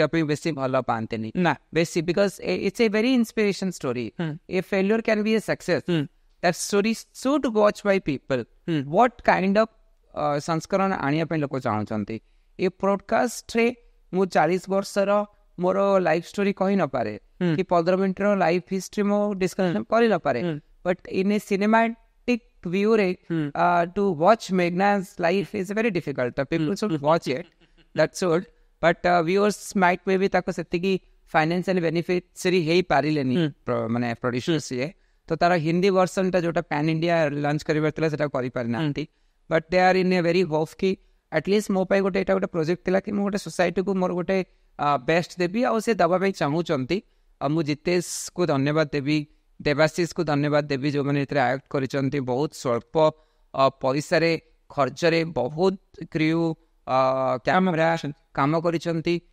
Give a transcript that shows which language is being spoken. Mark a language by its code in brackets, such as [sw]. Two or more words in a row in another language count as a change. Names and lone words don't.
[or] ପାଇଁ ବେଶୀ ଭଲ ପାଆନ୍ତିନି ନା ବେଶୀ [en] because it's a very inspiration story a failure can be a success that story should watch by people what kind of [or] ସଂସ୍କରଣ ଆଣିବା ପାଇଁ ଲୋକ ଚାହୁଁଛନ୍ତି ଏ ପଡକାଷ୍ଟରେ ମୁଁ 40 ବର୍ଷର ମୋର [en] life story [or] କହି ନପାରେ କି 15 ମିନିଟ୍ର [en] life history [or] ମୁଁ ଡିସ୍କସନ୍ କରିନପାରେ [en] but in a cinematic viewରେ to watch ମେଘନା's life is very difficult. People should watch it. That's all. But viewers might maybe [or] ତାକୁ ସେତିକି [en] financially beneficiary [or] ହେଇପାରିଲେନି ମାନେ ପ୍ରଡ୍ୟୁସର ସିଏ ତ ତାର ହିନ୍ଦୀ ଭର୍ସନଟା ଯୋଉଟା ପ୍ୟାନ୍ ଇଣ୍ଡିଆ ଲଞ୍ଚ କରିବାର ଥିଲା ସେଟା କରିପାରିନାହାନ୍ତି [en] but they are in a very hope [or] କି ଆଟଲିଷ୍ଟ ମୋ ପାଇଁ ଗୋଟେ ଏଇଟା ଗୋଟେ ପ୍ରୋଜେକ୍ଟ ଥିଲା କି ମୁଁ ଗୋଟେ ସୋସାଇଟିକୁ ମୋର ଗୋଟେ ବେଷ୍ଟ ଦେବି ଆଉ ସେ ଦେବା ପାଇଁ ଚାହୁଁଛନ୍ତି ଆଉ ମୁଁ ଜିତେଶକୁ ଧନ୍ୟବାଦ ଦେବି ଦେବାଶିଷକୁ ଧନ୍ୟବାଦ ଦେବି ଯେଉଁମାନେ ଏଥିରେ ଆକ୍ଟ କରିଛନ୍ତି ବହୁତ ସ୍ୱଳ୍ପ ପଇସାରେ ଖର୍ଚ୍ଚରେ ବହୁତ [en] crew camera [or] କାମ କରିଛନ୍ତି